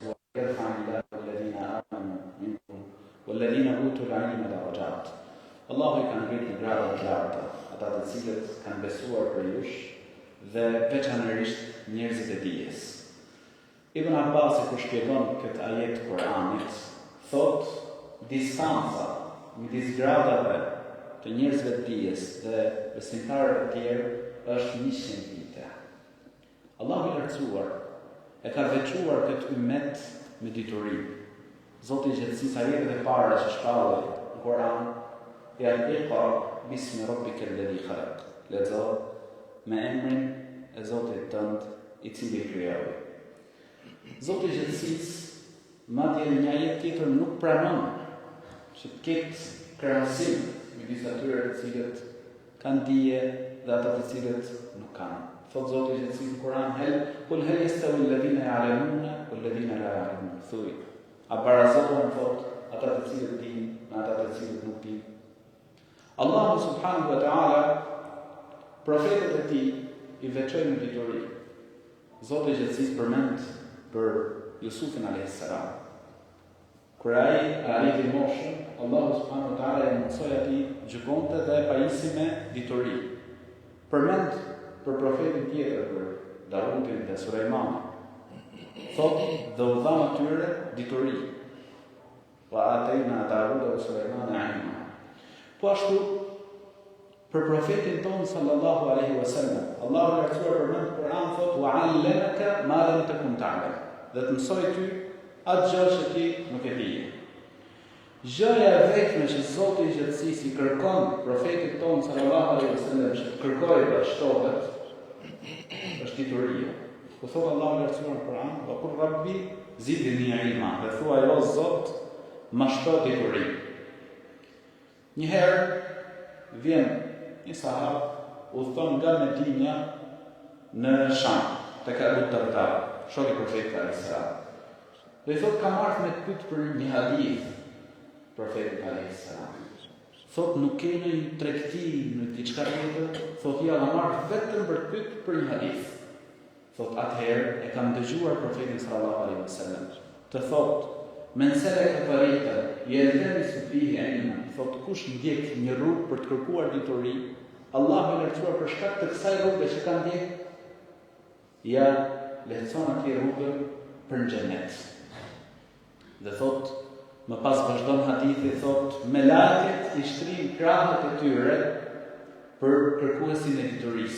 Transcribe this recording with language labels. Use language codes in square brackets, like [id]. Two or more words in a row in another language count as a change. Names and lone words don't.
[ar] يرفع الله الذين آمنوا منكم والذين أوتوا العلم درجات. [sq] Allahu I ka ngritur gradat të larta ata të cilët kanë besuar për jush dhe veçanërisht njerëzit e dijes. Ibn Abbas kur shpjegon këtë ajet të Kuranit, thot distanca midis gradave të njerëzve të dijes dhe besimtarëve të tjerë është 100 vite. Allahu I lartësuar e ka veçuar këtë ummet me dituri. Zoti I gjithësisë ajetet e para që shpallën në Kur'an janë [ar] اقرأ باسم ربك الذي خلق. [sq] Lexo me emrin e Zotit tënd I cili krijoi. Zoti I gjithësisë madje në një ajet tjetër nuk pranon që të ketë krahasim midis atyre të cilët kanë dije dhe ata të cilët nuk kanë. Thot Zoti I gjithësisë në Kur'an, [ar] قل هل يستوي الذين يعلمون والذين لا يعلمون. [sq] Thuaj, a barazohen thot ata të cilët dinë me ata të cilët nuk dinë? Allahu [ar] سبحانه وتعالى [sq] profetët e tij I veçoi në dituri. Zoti I gjithësisë përmend për Jusufin [ar] عليه السلام. [sq] Kur ai arriti moshën, Allahu [ar] سبحانه وتعالى [sq] I mundsoi atij gjykonte dhe e pajisi me dituri. Përmend për profetin tjetër, për Davudin dhe Sulejmanin. Thot dhe u dha atyre dituri. [ar] وآتينا داود وسليمان علما. [sq] Po ashtu për profetin ton [ar] صلى الله عليه وسلم, [sq] Allahu I lartësuar përmend në Kur'an thot [ar] وعلمك ما لم تكن تعلم. [sq] Dhe të mësoj ty atë gjë që ti nuk e dije. Gjëja e vetme që Zoti I gjithësisë I kërkon profetit ton [ar] صلى الله عليه وسلم [sq] që të kërkojë dhe shtohet është dituria. Ku thot Allahu I lartësuar në Kur'an, [ar] وقل رب زدني علما. [sq] Dhe thuaj o Zot, më shto dituri. Njëherë vjen një sahab udhton nga Medinja në Sham, tek Abu Darda, shoku I profetit [ar] عليه السلام. [sq] Dhe thot kam ardhur me të pyet për një hadith profetit [ar] عليه السلام. [sq] Thot nuk keni një tregti në diçka tjetër? Thot ja kam ardhur vetëm për të pyet për një hadith. Thot atëherë e kam dëgjuar profetin [ar] صلى الله عليه وسلم [sq] të thot [ar] من سلك طريقا يلتمس فيه علما. [sq] Thot kush ndjek një rrugë për të kërkuar dituri, Allahu I lartësuar për shkak të kësaj rruge që ka ndjek, ja lehtëson atij rrugën për xhenet. Dhe thot, më pas vazhdon hadithi, thot, melekët I shtrin krahët e tyre për kërkuesin e diturisë.